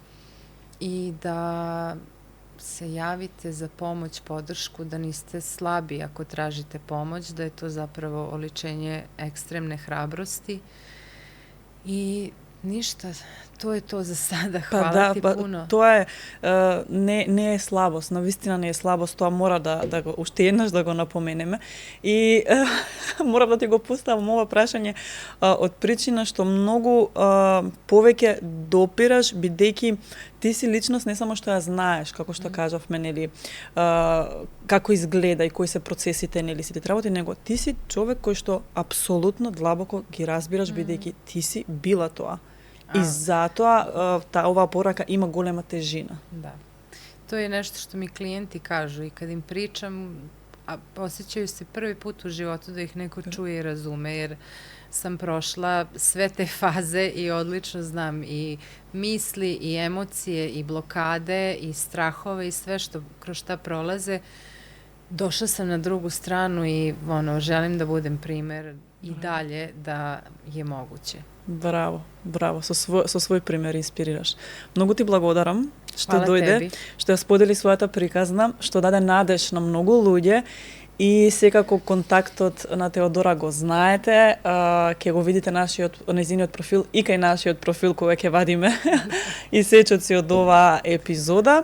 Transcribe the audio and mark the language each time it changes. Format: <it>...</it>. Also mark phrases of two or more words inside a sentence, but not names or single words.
<sr>i da se javite za pomoć, podršku, da niste slabi ako tražite pomoć, da je to zapravo oličenje ekstremne hrabrosti i ništa, to je to za sada. Hvala ti puno.</sr> <mk>Тоа е не е слабост, навистина не е слабост, тоа мора да го уште еднаш да го напоменеме. И морам да ти го поставам ова прашање од причина што многу повеќе допираш бидејќи ти си личност не само што ја знаеш, како што кажавме, нели, како изгледа и кои се процесите, нели, сите работи, него ти си човек кој што апсолутно длабоко ги разбираш бидејќи ти си била тоа. И затоа оваа порака има голема тежина.</mk> <sr>Da. To je nešto što mi klijenti kažu i kad im pričam, a osjećaju se prvi put u životu da ih neko čuje i razume, jer sam prošla sve te faze i odlično znam i misli i emocije i blokade i strahove i sve što kroz šta prolaze. Došla sam na drugu stranu i želim da budem primer i dalje da je moguće.</sr> <mk>Браво, со свој пример инспирираш. Многу ти благодарам што</mk> <sr>Hvala</sr> <mk>дојде,</mk> <sr>tebi.</sr> <mk>што ја сподели својата приказна, што даде надеж на многу луѓе и секако контактот на Теодора го знаете, ќе го видите незиниот профил и кај нашиот профил кога ќе вадиме и сечоци од оваа епизода.</mk>